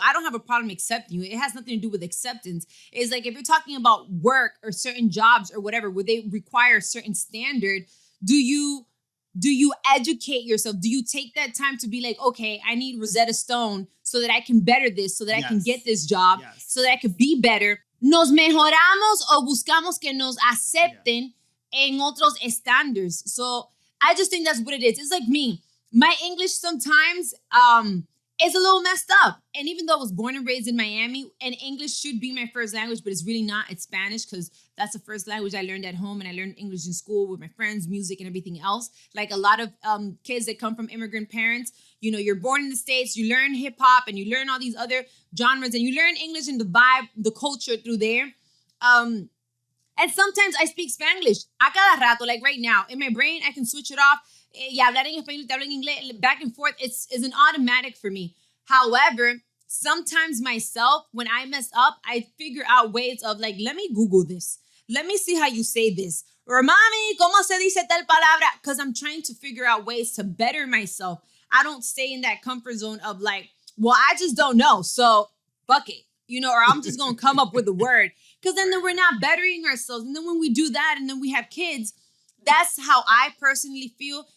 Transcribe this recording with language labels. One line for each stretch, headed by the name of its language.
English: I don't have a problem accepting you. It has nothing to do with acceptance. It's like if you're talking about work or certain jobs or whatever, where they require a certain standard, do you educate yourself? Do you take that time to be like, okay, I need Rosetta Stone so that I can better this, so that I can get this job, so that I could be better?
Spanish: ¿Nos mejoramos o buscamos que nos acepten en otros estándares?
English: So I just think that's what it is. It's like me. My English sometimes is a little messed up. And even though I was born and raised in Miami, and English should be my first language, but it's really not. It's Spanish because that's the first language I learned at home, and I learned English in school with my friends, music, and everything else. Like a lot of kids that come from immigrant parents, you're born in the States, you learn hip hop, and you learn all these other genres, and you learn English and the vibe, the culture through there. And sometimes I speak Spanglish.
Spanish: A cada rato,
English: like right now, in my brain, I can switch it off.
Spanish: Y hablar en español, te hablo en inglés,
English: back and forth. It's an automatic for me. However, sometimes myself, when I mess up, I figure out ways of like, let me Google this. Let me see how you say this. Or,
Spanish: mami, ¿cómo se dice tal palabra?
English: Because I'm trying to figure out ways to better myself. I don't stay in that comfort zone of like, well, I just don't know. So fuck it, or I'm just going to come up with a word. Because then we're not bettering ourselves. And then when we do that and then we have kids, that's how I personally feel.